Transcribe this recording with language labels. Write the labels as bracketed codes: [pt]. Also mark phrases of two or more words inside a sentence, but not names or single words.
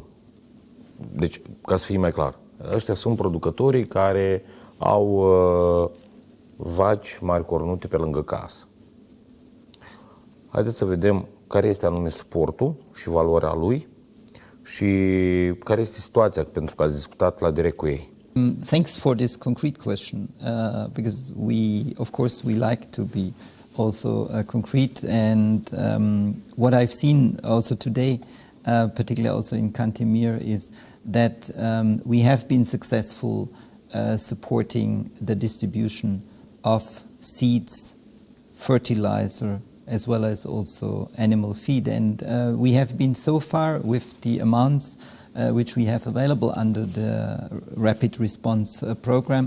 [ro] Deci, ca să fie mai clar, ăștia sunt producătorii care au vaci mari cornute pe lângă casă. Haideți să vedem care este anume suportul și valoarea lui și care este situația, pentru că ați discutat la direct cu ei. [en] Thanks for this concrete question, because of course, we like to be also concrete, and what I've seen also today, particularly also in Cantemir, is that we have been successful supporting the distribution of seeds, fertilizer, as well as also animal feed, and we have been so far with the amounts which we have available under the rapid response program.